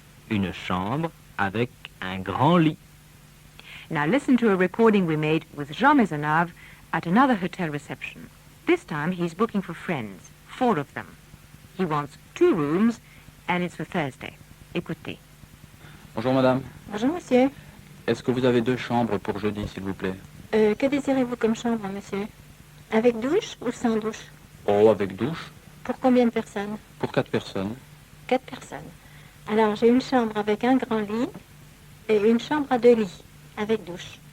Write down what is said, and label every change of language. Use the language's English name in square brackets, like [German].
[French] Une chambre avec un grand lit. [English] Now listen to a recording we made with Jean Maisonnave at another hotel reception. This time he's booking for friends, 4 of them. He wants 2 rooms and it's for Thursday. [French] Écoutez. Bonjour, madame. Bonjour, monsieur. Est-ce que vous avez 2 chambres pour jeudi, s'il vous plaît? Que désirez-vous comme chambre, monsieur? Avec douche ou sans douche? Oh, avec douche. Pour combien de personnes? Pour 4 personnes. 4 personnes. Alors, j'ai une chambre avec un grand lit et une chambre à 2 lits, avec douche.